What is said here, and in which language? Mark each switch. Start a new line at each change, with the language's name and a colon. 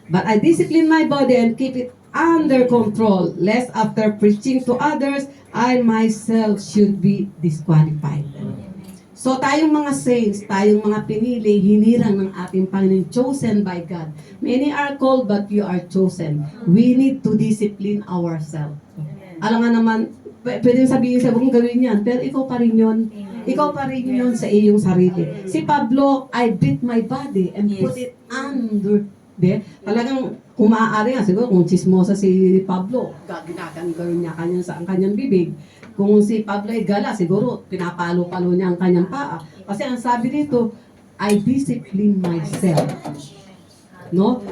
English: But I discipline my body and keep it under control, lest after preaching to others, I myself should be disqualified.
Filipino: So tayong mga saints, tayong mga pinili, hinirang ng ating Panginoon,
English: chosen by God. Many are called but you are chosen. We need to discipline ourselves.
Filipino: Alam nga naman, pwedeng sabihin sa huwag gawin yan, pero ikaw pa rin yun. Ikaw pa rin yun sa iyong sarili.
English: Si Pablo, I beat my body and put it under.
Filipino: Talagang kung maaari nga, siguro kung chismosa si Pablo, gawin niya sa kanyang bibig. Kung si Pablo ay gala, siguro pinapalo-palo niya ang kanyang paa. Kasi ang sabi dito,
English: I discipline myself.
Filipino: No?